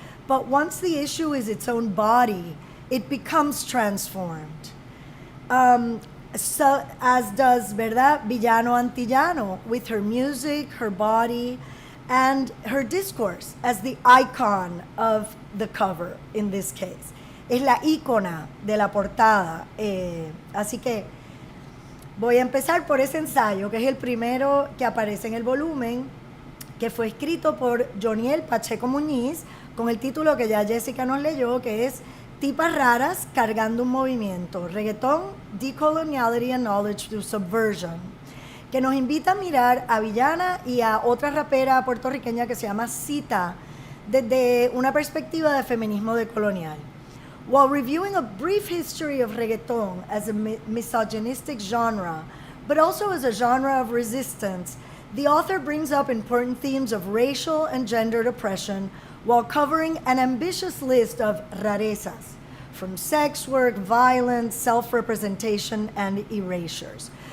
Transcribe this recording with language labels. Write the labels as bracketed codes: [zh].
[en] But once the issue is its own body, it becomes transformed. So, as does, ¿verdad?, Villano Antillano, with her music, her body, and her discourse as the icon of the cover in this case. [es] Es la ícona de la portada. Así que voy a empezar por ese ensayo, que es el primero que aparece en el volumen, que fue escrito por Joniel Pacheco Muñiz, con el título que ya Jessica nos leyó, que es Tipas Raras Cargando un Movimiento, Reggaetón, [en] Decoloniality and Knowledge Through Subversion, [es] que nos invita a mirar a Villana y a otra rapera puertorriqueña que se llama Cita, desde una perspectiva de feminismo decolonial. [en] While reviewing a brief history of reggaeton as a misogynistic genre, but also as a genre of resistance, the author brings up important themes of racial and gendered oppression while covering an ambitious list of rarezas, from sex work, violence, self-representation, and erasures.